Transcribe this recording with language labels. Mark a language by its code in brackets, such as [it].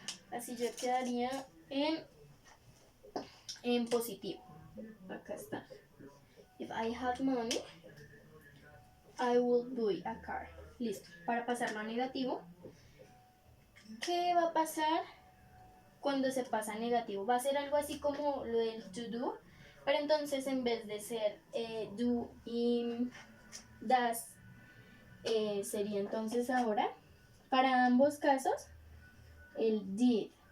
[es] Así ya quedaría en positivo. Acá está. [en] If I had money, I would buy a car. [es] Listo. Para pasarlo a negativo, ¿qué va a pasar cuando se pasa a negativo? Va a ser algo así como lo del to do, pero entonces en vez de ser do y das, sería entonces ahora, para ambos casos, el did.